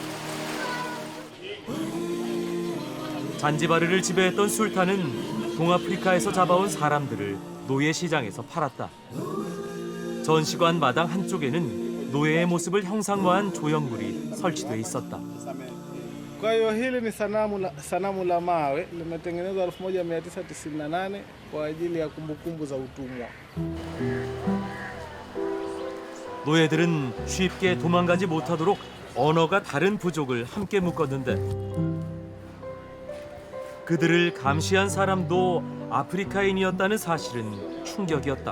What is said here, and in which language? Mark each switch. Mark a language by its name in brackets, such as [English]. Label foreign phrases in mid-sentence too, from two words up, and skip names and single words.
[Korean] 잔지바르를 지배했던 술탄은 동아프리카에서 잡아온 사람들을 노예시장에서 팔았다. 전시관 마당 한쪽에는 노예의 모습을 형상화한 조형물이 설치돼 있었다. [Swahili] Kwa hiyo hili ni sanamu la mawe limetengenezwa 1998 kwa ajili ya kumbukumbu za utumwa. [Korean] 노예들은 쉽게 도망가지 못하도록 언어가 다른 부족을 함께 묶었는데 그들을 감시한 사람도 아프리카인이었다는 사실은 충격이었다.